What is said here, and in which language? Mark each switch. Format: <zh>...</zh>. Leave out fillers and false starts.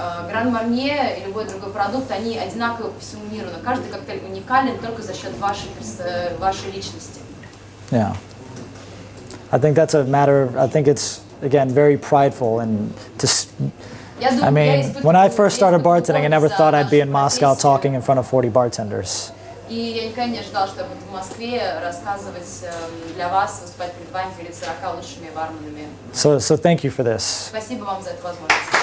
<ru>Гран Марнье и любой другой продукт, они одинаковы по всему миру, но каждый коктейль уникален только за счет вашей личности.</ru> <en>Yeah. I think that's a matter of, I think it's, again, very prideful and I mean, when I first started bartending, I never thought I'd be in Moscow talking in front of 40 bartenders.</en> <ru>И я никогда не ожидала, что я буду в Москве рассказывать для вас, выступать перед вами, перед 40 лучшими барменами.</ru> <en>So thank you for this.</en> <ru>Спасибо вам за эту возможность.</ru>